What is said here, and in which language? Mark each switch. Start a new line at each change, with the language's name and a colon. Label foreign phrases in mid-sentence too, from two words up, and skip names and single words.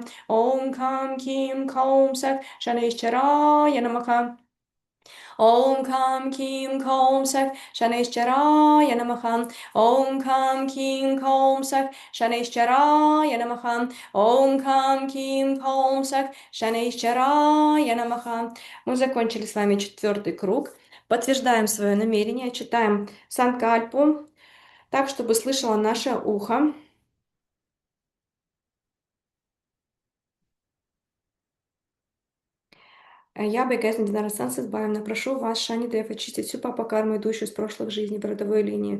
Sanskrit: ॐ कं किं कौं सः शनिश्चराय नमः. ॐ कं किं कौं सः शनिश्चराय नमः. ॐ कं किं कौं सः शनिश्चराय नमः. ॐ कं किं कौं सः शनिश्चराय नमः.
Russian: Мы закончили с вами 4-й круг. Подтверждаем свое намерение, читаем Санкальпу так, чтобы слышало наше ухо. Я, Байгазин Динара Санс, избавлена, прошу вас, Шани Дев, очистить всю папа-карму, идущую из прошлых жизней, по родовой линии.